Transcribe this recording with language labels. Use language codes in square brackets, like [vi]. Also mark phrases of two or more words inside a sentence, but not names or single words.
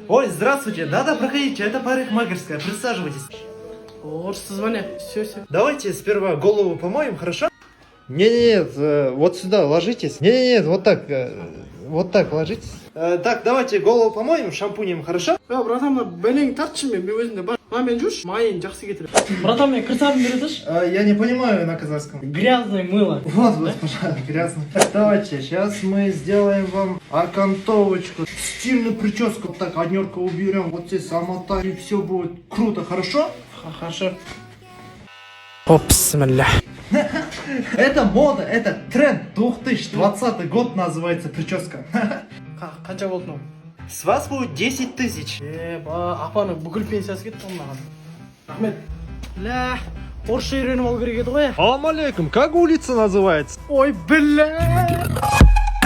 [ru] Ой, здравствуйте, да-да, проходите, это парикмахерская, присаживайтесь. [kk] Орыссыз ба не? Все. [ru] Давайте сперва голову помоем, хорошо? Нет, вот сюда ложитесь. Нет, вот так ложитесь. Так, давайте голову помоем шампунем, хорошо? Я, [kk] братан, мына бәлең тартшы мен өзінде бар. Мынамен жүрші, майын жақсы кетіріп. Братан, мен кірсабын беретіш? [ru] Я не понимаю на казахском. Грязное мыло. Вот, госпожа, грязно. Так, давайте, сейчас мы сделаем вам окантовочку. Стильную прическу. Вот так, однерку уберем, вот здесь замотаем, и все будет круто, хорошо? Хорошо. О, бисмиллах. Это мода, это тренд. 2020 год называется прическа. [kk] Қанша болды мынау? [ru] С вас будет 10 тысяч. [kk] Апаның бүкіл пенсиясы кетті мынаған. Рахмет. Ля, орысша үйреніп алу керек еді ғой. [ar] السلام عليكم, [ru] как улица называется? Ой, бля.